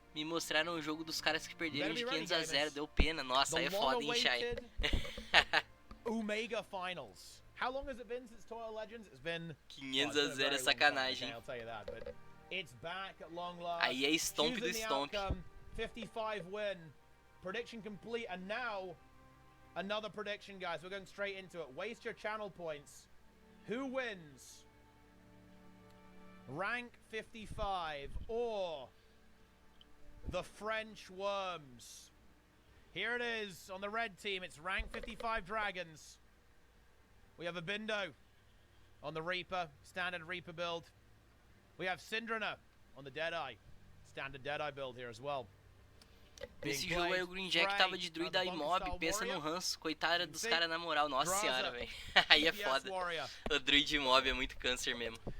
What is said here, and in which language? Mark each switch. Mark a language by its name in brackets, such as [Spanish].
[Portuguese] Me mostraram o jogo dos caras que perderam de 500-0, deu pena. Nossa, aí é foda, hein, Shai? [English] Omega Finals. How long has it been since Tournament of Legends? It's been [Portuguese] 500-0 é sacanagem. [English] I'll tell you that, but it's back at long last. [Portuguese] Aí é stomp do stomp. [English] 55 win, prediction complete, and now another prediction, guys. We're going straight into it. Waste your channel points. Who wins? Rank 55 or the French Worms? Here it is on the red team. It's rank 55 Dragons. We have a Bindo on the Reaper, standard Reaper build. We have Syndrana on the Deadeye, standard Deadeye build here as well. [Portuguese] Nesse jogo aí o Green Jack tava de druida e mob, pensa no ranço, coitada dos caras na moral, nossa senhora, velho. Aí é foda. O druid e mob é muito câncer mesmo.